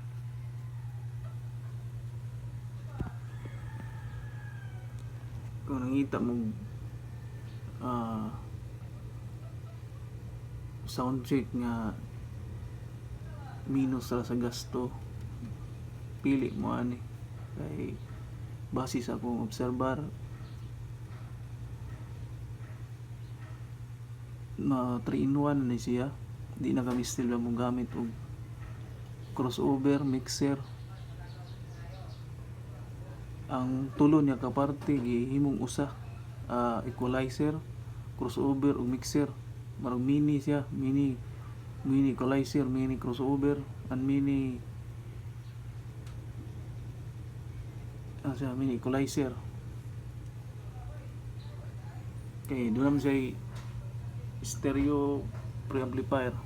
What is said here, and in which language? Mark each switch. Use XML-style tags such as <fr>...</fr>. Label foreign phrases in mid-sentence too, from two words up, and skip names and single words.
<ceb>Kung nangita mo</ceb> <en>sound check</en> <ceb>nga minus sa gasto, pili mo ani kay base sa akong obserbar na 3-in-1 na siya. Di na kami still mo gamit og</ceb> <en>crossover mixer.</en> <ceb>Ang tulo niya kaparte gihimong usa, equalizer, crossover ug mixer. Marang mini siya,</ceb> <en>mini equalizer, mini crossover, and mini mini equalizer.</en> <tl>Okay, doon naman siya</tl> <en>stereo preamplifier.</en>